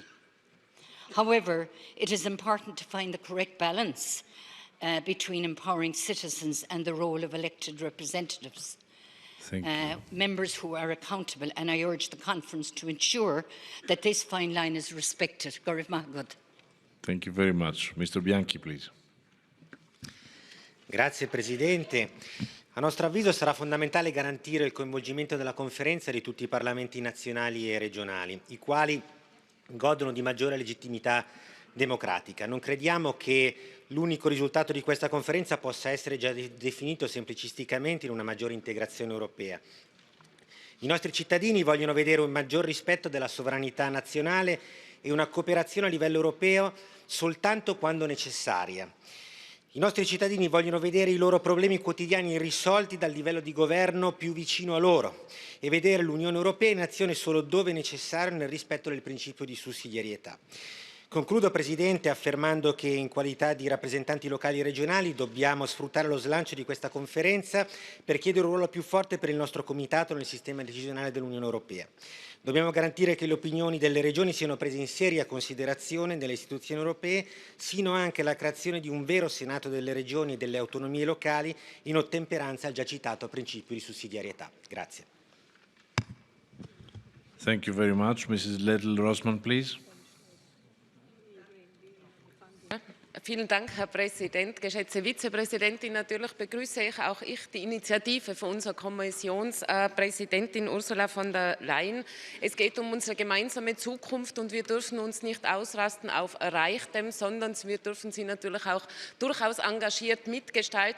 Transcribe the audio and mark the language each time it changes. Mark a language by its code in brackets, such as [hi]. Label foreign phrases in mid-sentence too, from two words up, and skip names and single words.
[en] However, it is important to find the correct balance between empowering citizens and the role of elected representatives. Members who are accountable, and I urge the conference to ensure that this fine line is respected. Thank you very much. Mr. Bianchi, please. [it] Grazie Presidente. A nostro avviso sarà fondamentale garantire il coinvolgimento della conferenza di tutti i parlamenti nazionali e regionali, i quali godono di maggiore legittimità democratica. Non crediamo che l'unico risultato di questa conferenza possa essere già definito semplicisticamente in una maggiore integrazione europea. I nostri cittadini vogliono vedere un maggior rispetto della sovranità nazionale e una cooperazione a livello europeo soltanto quando necessaria. I nostri cittadini vogliono vedere i loro problemi quotidiani irrisolti dal livello di governo più vicino a loro e vedere l'Unione Europea in azione solo dove necessario nel rispetto del principio di sussidiarietà. Concludo, Presidente, affermando che in qualità di rappresentanti locali e regionali dobbiamo sfruttare lo slancio di questa conferenza per chiedere un ruolo più forte per il nostro Comitato nel sistema decisionale dell'Unione Europea. Dobbiamo garantire che le opinioni delle regioni siano prese in seria considerazione nelle istituzioni europee, sino anche alla creazione di un vero Senato delle regioni e delle autonomie locali in ottemperanza al già citato principio di sussidiarietà. Grazie. [en] Thank you very much. Mrs. Liddell-Rossman, please. [de] Vielen Dank, Herr Präsident. Geschätzte Vizepräsidentin, natürlich begrüße auch ich die Initiative von unserer Kommissionspräsidentin Ursula von der Leyen. Es geht um unsere gemeinsame Zukunft und wir dürfen uns nicht ausrasten auf Erreichtem, sondern wir dürfen sie natürlich auch durchaus engagiert mitgestalten.